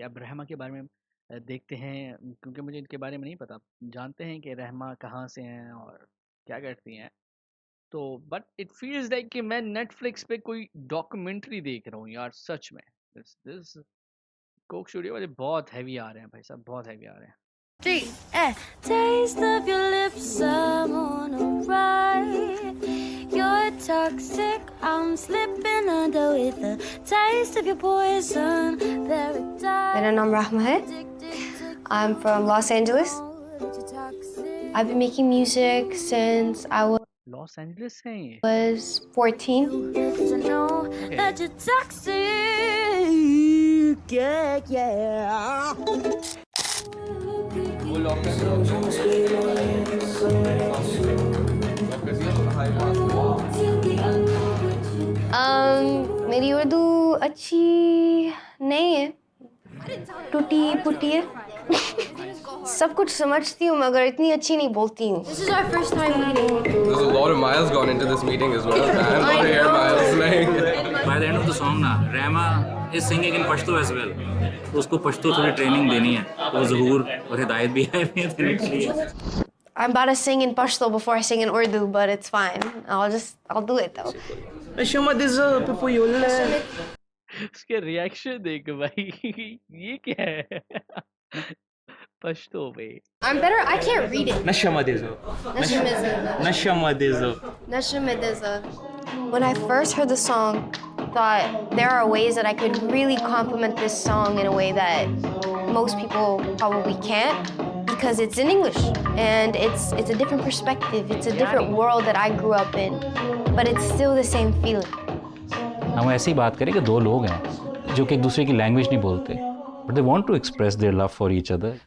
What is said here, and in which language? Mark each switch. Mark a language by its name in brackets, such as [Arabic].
[Hindi] अब रहमा के बारे में देखते हैं, क्योंकि मुझे इनके बारे में नहीं पता। जानते हैं कि रहमा कहाँ से हैं और क्या करती हैं, तो [English] but it feels like [Hindi] कि मैं नेटफ्लिक्स पे कोई डॉक्यूमेंट्री देख रहा हूँ यार, सच में। दिस कोक स्टूडियो वाले बहुत हैवी आ रहे हैं भाई साहब, बहुत हैवी आ रहे हैं। [English] Taste of your lips, I'm on a ride. You're toxic, I'm slipping under with the taste of your poison. Paradise. [Hindi] मेरा नाम रहमा है। [English] I'm from Los Angeles. I've been making music since I [Hindi] Los Angeles हैं ये? [English] was 14. To know that you're toxic, yeah. [Hindi] मेरी उर्दू अच्छी नहीं है, टूटी फूटी है। सब कुछ समझती हूँ मगर इतनी अच्छी नहीं बोलती हूँ। [English] This is our first time meeting. There's a lot of miles gone into this meeting as well. Man, a lot of air miles. Like. By the end of the song ना, Rahma is singing in Pashto as well. [Hindi] तो उसको पश्तो थोड़ी training देनी है, तो ज़हूर और हिदायत भी है देने के लिए। [English] I'm about to sing in Pashto before I sing in Urdu, but it's fine. I'll do it though. [Hindi] उसके रिएक्शन देख भाई ये क्या है? पश्तो पे [English] I'm better. I can't read it. [Pashto] नशमदिज़ो Nashamidiza. [English] When I first heard the song, I thought there are ways that I could really complement this song in a way that most people probably can't, because it's in English and it's a different perspective. It's a different world that I grew up in, but it's still the same feeling. [Hindi] हम ऐसी बात करें कि दो लोग हैं जो कि एक दूसरे की लैंग्वेज नहीं बोलते, [English] But they want to express their love for each other.